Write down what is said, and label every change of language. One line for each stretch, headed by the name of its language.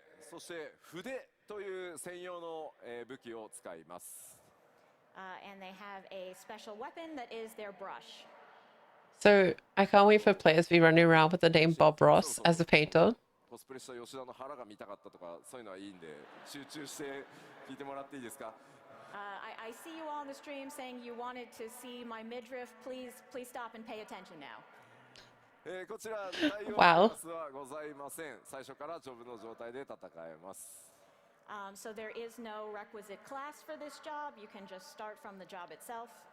Japanese: そして筆という専用の、武器を使います
English: And they have a special weapon that is their brush. So I can't wait for players to be running around with the name Bob Ross as a painter.
Japanese: コスプレした吉田の腹が見たかったとかそういうのはいいんで集中して聞いてもらっていいですか
English: I see you all on the stream saying you wanted to see my midriff. Please stop and pay attention now.
Japanese: こちら対応ク
English: Wow.
Japanese: ラスはございません最初からジョブの状態で戦えます
English: So there is no requisite class for this job. You can just start from the job itself.